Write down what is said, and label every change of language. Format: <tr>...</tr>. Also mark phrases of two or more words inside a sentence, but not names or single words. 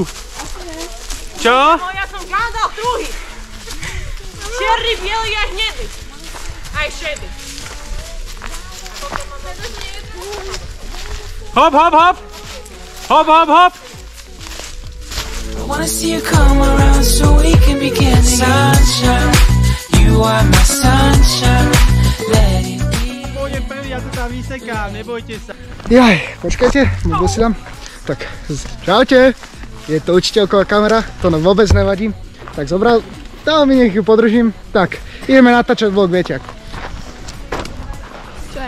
<sk>Čo? No ja som hľadal druhý. Čierny, bielý a hnedý. Aj šedý. Hop, hop, hop! Hop, hop, hop!</sk> <en>I wanna see you come around so we can begin. Sunshine, you are my sunshine, let it be.</en> <sk>Pôjdem prvý, ja to tam vysekám, nebojte sa. Jaj, počkajte, mobil si dám. Tak, čaute. Je to učiteľková kamera, to nám vôbec nevadí. Tak zobral, dám mi, nech ju podržím. Tak, ideme natáčať vlog, viete ako. Čo je?</sk>